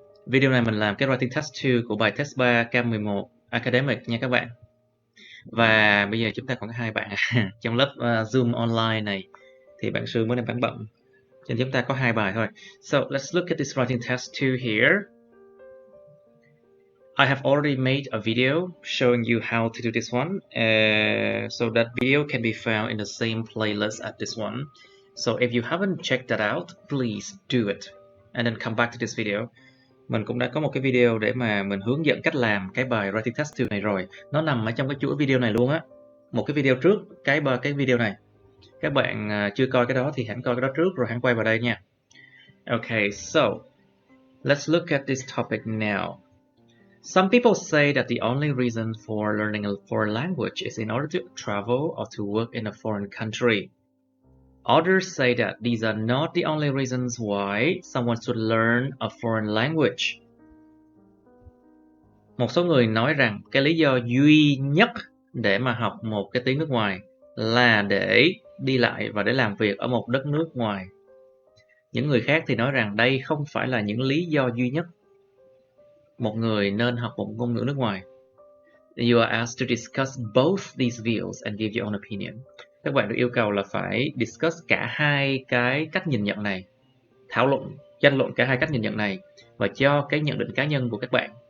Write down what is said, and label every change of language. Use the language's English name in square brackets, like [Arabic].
[Vietnamese] Video này mình làm cái writing test 2 của bài test 3 Cam 11 academic nha các bạn. Và bây giờ chúng ta còn có hai bạn trong lớp Zoom online này thì bạn Shương mới đang bận. Cho nên chúng ta có hai bài thôi. [English] So let's look at this writing test 2 here. I have already made a video showing you how to do this one, so that video can be found in the same playlist as this one. So if you haven't checked that out, please do it and then come back to this video. [Vietnamese] Mình cũng đã có một cái video để mà mình hướng dẫn cách làm cái bài writing test 2 này rồi. Nó nằm ở trong cái chuỗi video này luôn á. Một cái video trước cái video này. Các bạn chưa coi cái đó thì hãy coi cái đó trước rồi hãy quay vào đây nha. [English] Okay, so let's look at this topic now. Some people say that the only reason for learning a foreign language is in order to travel or to work in a foreign country. Others say that these are not the only reasons why someone should learn a foreign language. [Vietnamese] Một số người nói rằng cái lý do duy nhất để mà học một cái tiếng nước ngoài là để đi lại và để làm việc ở một đất nước ngoài. Những người khác thì nói rằng đây không phải là những lý do duy nhất một người nên học một ngôn ngữ nước ngoài. [English] You are asked to discuss both these views and give your own opinion. [Vietnamese] Các bạn được yêu cầu là phải discuss cả hai cái cách nhìn nhận này, thảo luận, tranh luận cả hai cách nhìn nhận này và cho cái nhận định cá nhân của các bạn.